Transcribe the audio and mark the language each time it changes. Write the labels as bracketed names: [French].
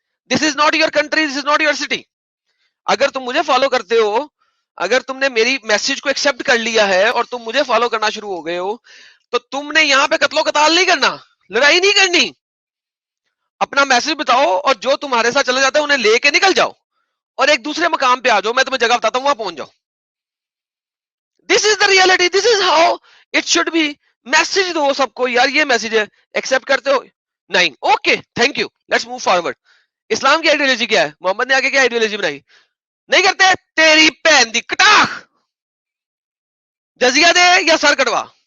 [English] This is not your country, this is not your city. [Urdu] اگر تم مجھے follow کرتے ہو, اگر تم نے میری میسج کو ایکسپٹ کر لیا ہے اور تم مجھے فالو کرنا شروع ہو گئے ہو, تو تم نے یہاں پہ قتل و قتال نہیں کرنا, لڑائی نہیں کرنی. اپنا میسج بتاؤ اور جو تمہارے ساتھ چلا جاتا ہے انہیں لے کے نکل جاؤ اور ایک دوسرے مقام پہ آ جاؤ. میں تمہیں جگہ بتاتا ہوں, وہاں پہنچ جاؤ. [English] This is the reality, this is how it should be. [Urdu] Message دو سب کو, یار یہ میسج ہے, ایکسپٹ کرتے ہو نہیں, [English] Okay thank you, let's move forward. [Urdu] اسلام کی آئیڈیالوجی کیا ہے؟ محمد نے آگے کیا آئیڈیالوجی بنائی؟ نہیں کرتے, [Punjabi] تیری بہن دی کٹاخ, [Urdu] جزیہ دے یا سر کٹوا.